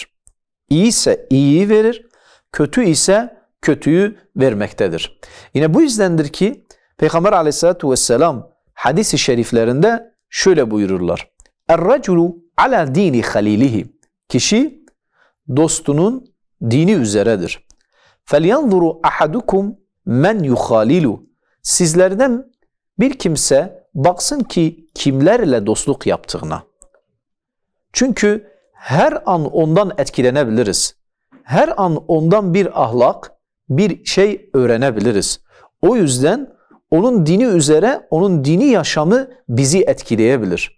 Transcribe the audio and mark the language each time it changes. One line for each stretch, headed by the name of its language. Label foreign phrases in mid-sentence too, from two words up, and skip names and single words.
Turkish: İyi ise iyiyi verir, kötü ise kötüyü vermektedir. Yine bu yüzdendir ki Peygamber
Arabic: عليه الصلاة والسلام
Turkish: hadis-i şeriflerinde şöyle buyururlar.
Arabic: الرجل على دين خليله.
Turkish: Kişi dostunun dini üzeredir.
Arabic: فَلْيَنْظُرُ أَحَدُكُمْ مَنْ يُخَالِلُ.
Turkish: Sizlerden bir kimse baksın ki kimlerle dostluk yaptığına. Çünkü her an ondan etkilenebiliriz. Her an ondan bir ahlak, bir şey öğrenebiliriz. O yüzden onun dini üzere, onun dini yaşamı bizi etkileyebilir.